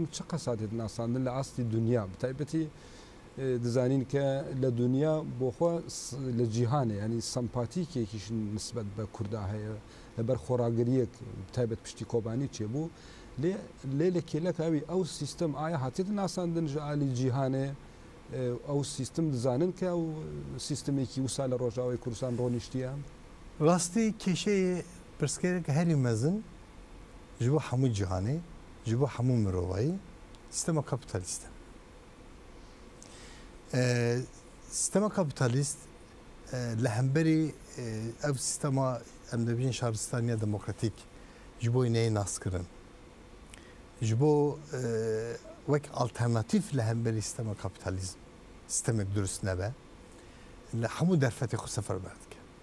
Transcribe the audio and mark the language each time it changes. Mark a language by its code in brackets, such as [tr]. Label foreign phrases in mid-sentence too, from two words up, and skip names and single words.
[ckb] چه قەساتێت ناساندن لە ئاستی دنیا بتایبەتی دەزانین کە لە دنیا بۆخوا لە جیهانە ینی سەمپاتیکێکیش نسبەت بە کووردا هەیە لەبەر خۆراگریەک تایبەت پشتی کۆبانی چێبوو لێ لە کێلەکاوی ئەو سیستەم ئایا هاتێت ناساندن ژعالی جیهانێ ئەو سیستم دەزانن کە ئەو سیستمێکی وسا لە ڕۆژاوی کوردستان ڕۆنیشتیە [ku] ڕاستی کێشەیە پرسکارێکە هەری مەزن ji bo hemû cihanê ji bo hemû mirovayî sistema kapitalîst e. Sistema kapitalîst li hemberî ev sistema em dibêjin şaristaniya demokratîk ji bo neyê naskirin ji bo wek alternatîf li hemberî sistema kapitalîzm sistemek durust nebe li hemû derfetê xwe seferber dike.